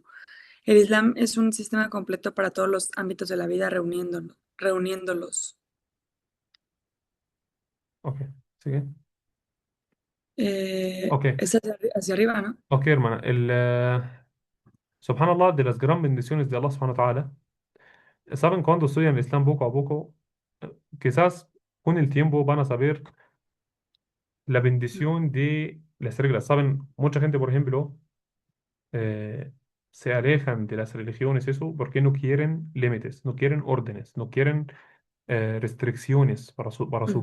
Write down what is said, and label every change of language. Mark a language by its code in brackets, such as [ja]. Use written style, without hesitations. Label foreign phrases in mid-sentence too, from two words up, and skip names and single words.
[es] El Islam es un sistema completo para todos los ámbitos de la vida, reuniéndolos. Ok, sigue. Ok, Es hacia arriba, ¿no? ok, hermana. Subhanallah, de las gran bendiciones de [ar] الله سبحانه وتعالى, [es] ¿saben cuando estudian el Islam poco a poco? Quizás con el tiempo van a saber la bendición de las reglas. ¿Saben? Mucha gente, por ejemplo, eh, se alejan de las religiones, eso, porque no quieren límites, no quieren órdenes, no quieren restricciones para su